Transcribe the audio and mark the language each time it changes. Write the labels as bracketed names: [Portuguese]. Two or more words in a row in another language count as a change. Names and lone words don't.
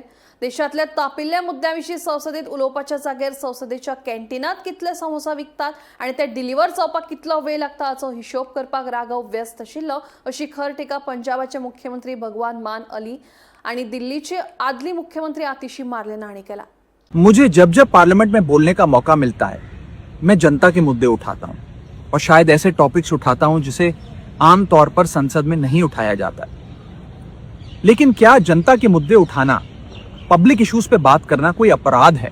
[Konkani] देशांतल्या तापिल्ल्या मुद्द्याविशीं संसदेत उलोवपाच्या जाग्यार संसदेच्या कॅन्टीनात कितले समोसा विकतात आनी ते डिलिव्हर जावपाक कितलो वेळ लागता हाचो हिशोब करपाक राघव व्यस्त आशिल्लो अशी खर टिका पंजाबाचे मुख्यमंत्री भगवान मान अली आणि दिल्लीचे आदली मुख्यमंत्री आतिशी मार्लेना हांणी केला। [Hindi] मुझे जब जब पार्लियामेंट में बोलने का मौका मिलता है मैं जनता के मुद्दे उठाता हूं और शायद ऐसे टॉपिक्स उठाता हूं जिसे आम तौर पर संसद में नहीं उठाया जाता है। लेकिन क्या जनता के मुद्दे उठाना, [English] public issues [Hindi] पे बात करना कोई अपराध है?